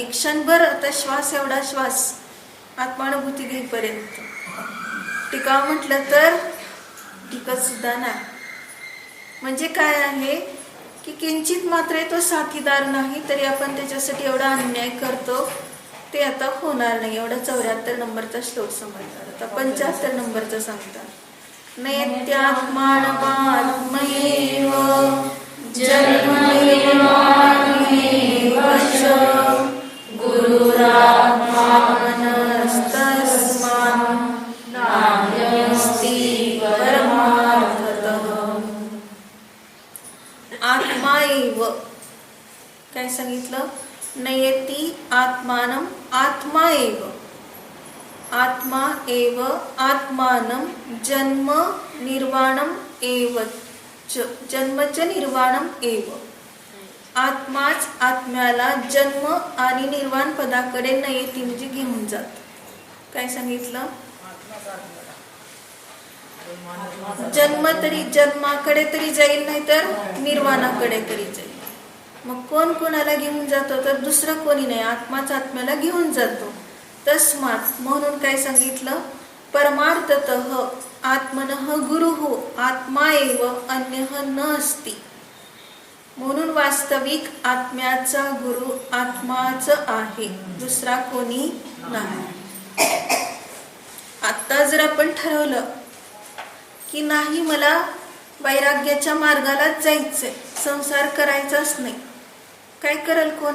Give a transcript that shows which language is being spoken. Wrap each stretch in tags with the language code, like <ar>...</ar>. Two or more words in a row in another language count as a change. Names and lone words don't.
<mr>क्षणभर आता श्वास, एवढा श्वास आत्मानुभूती घेईपर्यंत टिकाव म्हटलं तर टिकत सुद्धा नाही. म्हणजे काय आहे की किंचित मात्र तो साथीदार नाही, तरी आपण त्याच्यासाठी एवढा अन्याय करतो, ते आता होणार नाही. एवढा 74 नंबरचा श्लोक समजतात. आता 75 नंबरचा सांगतात.</mr> <sa>नैत्यात्मानमात्मैव जन्मैवान्येव च गुरुरात्मा मनस्तस्मान् नान्यस्ति परमार्थतः. आत्मा एव</sa> <mr>काय सांगितलं?</mr> <sa>नयती आत्मा एव आत्मानं जन्म निर्वाणम एव जन्मच निर्वाणम एव.</sa> <mr>आत्माच आत्म्याला जन्म आणि निर्वाण पदाकडे न येती म्हणजे घेऊन जात. काय सांगितलं? जन्माकडे तरी जाईल, नाही तर निर्वाणाकडे तरी जाईल. मग कोण कोणाला घेऊन जातो? तर दुसरं कोणी नाही, आत्माच आत्म्याला घेऊन जातो. तस्मात म्हणून काय सांगितलं?</mr> <sa>परमार्थतः आत्मनः गुरुः आत्मा एव अन्यः न अस्ति.</sa> <mr>म्हणून वास्तविक आत्म्याचा गुरु आत्माच आहे, दुसरा कोणी नाही. आता जर आपण ठरवलं की नाही, मला वैराग्याच्या मार्गालाच जायचंय, संसार करायचाच नाही, काय करल कोण?</mr>